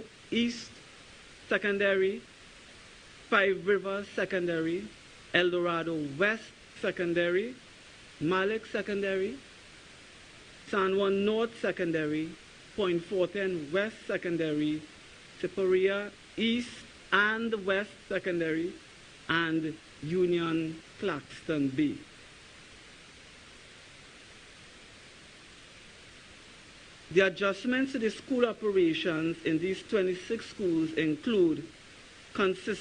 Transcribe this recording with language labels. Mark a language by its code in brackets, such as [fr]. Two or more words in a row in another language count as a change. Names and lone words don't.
[en] East Secondary, Five Rivers Secondary, Eldorado West Secondary, Malik Secondary, San Juan North Secondary, Point Fortin West Secondary, Siparia East and West Secondary, and Union Claxton B. The adjustments to the school operations in these 26 schools include a